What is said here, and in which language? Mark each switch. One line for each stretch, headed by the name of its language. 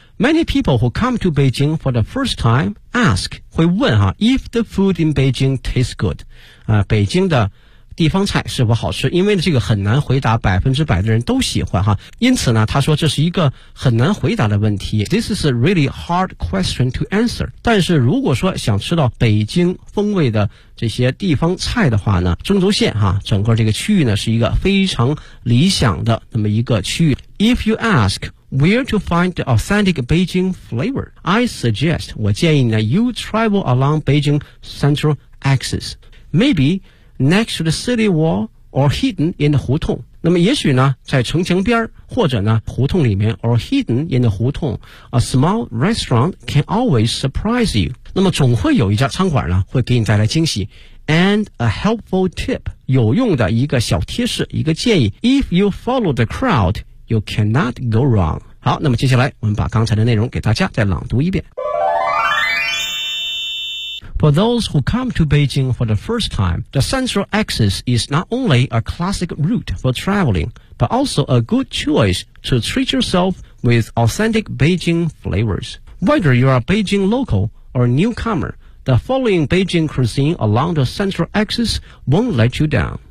English: Many people who come to Beijing for the first time ask，
Chinese: 会问哈 ，
English: if the food in Beijing tastes good，
Chinese: 啊，北京的地方菜是否好吃？因为这个很难回答，百分之百的人都喜欢哈。因此呢，他说这是一个很难回答的问题。
English: This is a really hard question to answer。
Chinese: 但是如果说想吃到北京风味的这些地方菜的话呢，中轴线哈，整个这个区域呢是一个非常理想的那么一个区域。
English: If you ask。 Where to find the authentic Beijing flavor? I suggest,
Chinese: 我建议呢,
English: you travel along Beijing central axis. Maybe next to the city wall or hidden in the 胡同。
Chinese: 那么也许呢在城墙边或者呢胡同里面
English: or hidden in the 胡同 a small restaurant can always surprise you。
Chinese: 那么总会有一家餐馆呢会给你带来惊喜。
English: And a helpful tip,
Chinese: 有用的一个小贴士一个建议。
English: If you follow the crowd,You cannot go wrong.
Chinese: 好，那么接下来我们把刚才的内容给大家再朗读一遍。
English: For those who come to Beijing for the first time, the central axis is not only a classic route for traveling, but also a good choice to treat yourself with authentic Beijing flavors. Whether you are a Beijing local or newcomer, the following Beijing cuisine along the central axis won't let you down.